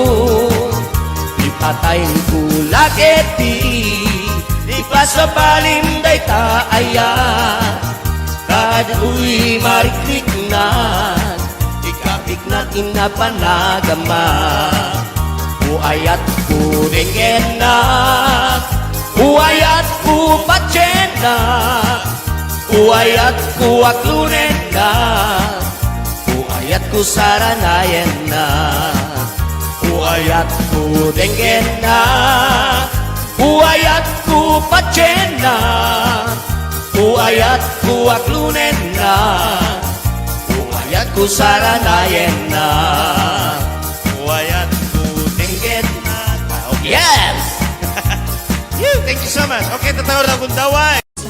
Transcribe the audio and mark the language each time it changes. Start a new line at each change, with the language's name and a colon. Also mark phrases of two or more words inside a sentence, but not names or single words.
Pangasinan: Ipatay ko lageti. Ipasabalim day taaya. Kado'y marikrik na. Ikapik na inapanagama. Uayat ko denggen na. Uayat ko patyen na. Uayat ko aglunen na. Uayat ko saranayen na. Uayat ko denggen na. Uayat ko patyen na. Uayat ko aglunen na. Uayat ko saranayen na. Uayat ko Denggen na.
English: Okay. Yes! Thank you so much.
Filipino: Okay, tatawag na akong daway.